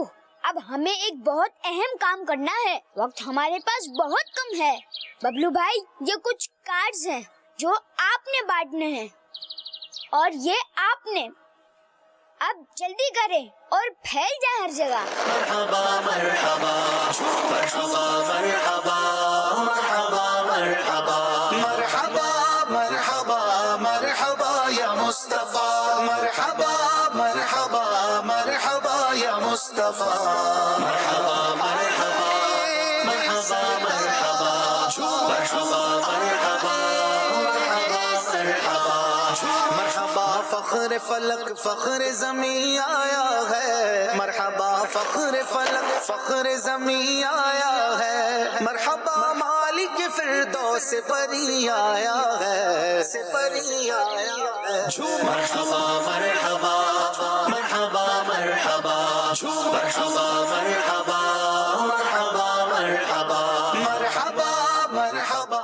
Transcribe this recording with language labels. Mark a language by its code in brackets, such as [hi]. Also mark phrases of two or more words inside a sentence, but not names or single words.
[ur] اب ہمیں ایک بہت اہم کام کرنا ہے، وقت ہمارے پاس بہت کم ہے۔ ببلو بھائی، یہ کچھ کارڈز ہیں جو آپ نے بانٹنے ہیں، اور یہ آپ نے، اب جلدی کریں اور پھیل جائے ہر جگہ۔ مرحبا مرحبا مرحبا مرحبا مرحبا مرحبا مرحبا مرحبا مرحبا یا مصطفیٰ، مرحبا مرحبا مرحبا یا مصطفیٰ، مرحبا مرحبا مرحبا مرحبا مرحبا مرحبا مرحبا، فخر فلک فخر زمین آیا ہے، مرحبا فخر فلک فخر زمین آیا ہے، مرحبا مالک فردوس پری آیا ہے، سپری آیا ہے، مرحبا مرحبا مرحبا مرحبا مرحبا مرحبا مرحبا مرحبا مرحبا مرحبا۔